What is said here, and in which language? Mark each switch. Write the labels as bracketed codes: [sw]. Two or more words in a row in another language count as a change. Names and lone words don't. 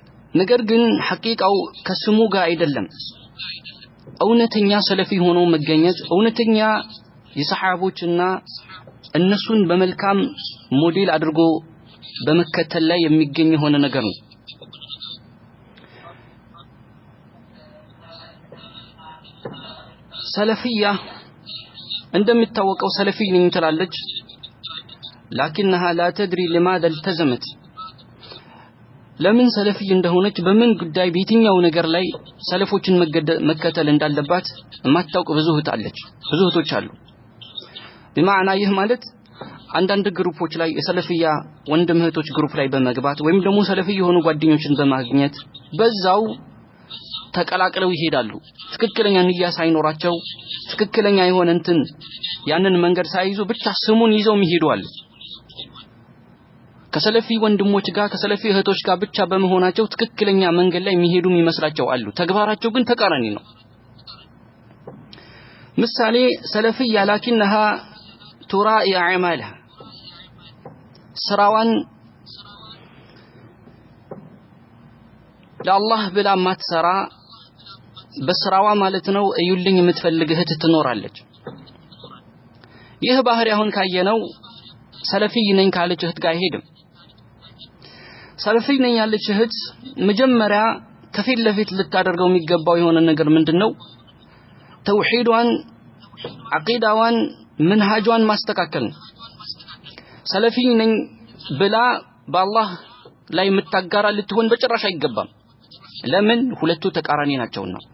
[am] ነገር ግን ሐቂቃው ከስሙ ጋር አይደለም እውነተኛ ሰለፊ ሆኖ መገኘት እውነተኛ የሰሃቦችና እነሱን በመልካም ሞዴል አድርጎ በመከተል ላይ የሚገኝ የሆነ ነገር ነው ሰለፊያ እንደሚታወቀው ሰለፊ ነኝ ትላለች [ar] لكنها لا تدري لماذا التزمت [am] ለምን ሰለፊ እንደሆነች በምን ጉዳይ በየትኛው ነገር ላይ ሰለፎችን መከተል እንዳለባት ማታውቅ ብዙ እህቶች አሉ بمعنى ይህ ማለት አንዳንድ ግሩፖች ላይ የሰለፊያ ወንድም እህቶች ግሩፕ ላይ በመግባት ወይም ደግሞ ሰለፊ የሆኑ ጓደኞችን በማግኘት በዛው ተቀላቅለው ይሄዳሉ ትክክለኛ ንያ ሳይኖራቸው ትክክለኛ የሆነ እንትን ያንን መንገድ ሳይዙ ብቻ ስሙን ይዘው ይሄዳሉ ከሰለፊ ወንድሞች ጋር ከሰለፊ እህቶች ጋር ብቻ በመሆናቸው ትክክለኛ መንገድ ላይ የሚሄዱ ይመስላቸው አሉ ተግባራቸው ግን ተቃራኒ ነው ምሳሌ ሰለፊያ [ar] لكنها تراعي اعمالها [am] ስራዋን ለአላህ ብላ ማትሰራ በስራዋ ማለት ነው እዩልኝ የምትፈልግ እህት ትኖራለች ይህ ባህሪ አሁን ካየነው ሰለፊ ነኝ ካለች እህት ጋር አይሄድም ሰለፊ ነኝ ያለች እህት መጀመሪያ ከፊት ለፊት ልታደርገው የሚገባው የሆነ ነገር ምንድነው ተውሂዷን አቂዳዋን መንሃጇን ማስተካከል ሰለፊ ነኝ ብላ በአላህ ላይ መታጋራ ልትሆን በጭራሽ አይገባም ለምን ሁለቱ ተቃራኒ ናቸውና